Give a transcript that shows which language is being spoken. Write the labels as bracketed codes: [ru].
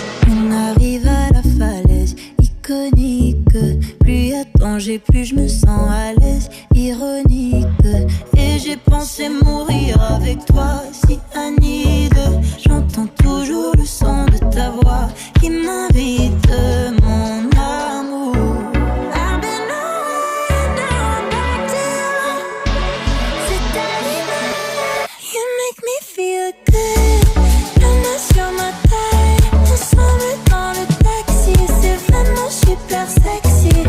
[fr] On arrive à la falaise iconique. Plus y a danger, plus je me sens à l'aise, ironique. Et j'ai pensé mourir avec toi, si Anide. J'entends toujours le son de ta voix qui m'invite, mon amour. [en] I've been away, now I'm back to you. [fr] C'est arrivé, [en] you make me feel good. [fr] La main sur ma taille, ensemble dans le taxi, c'est vraiment super sexy.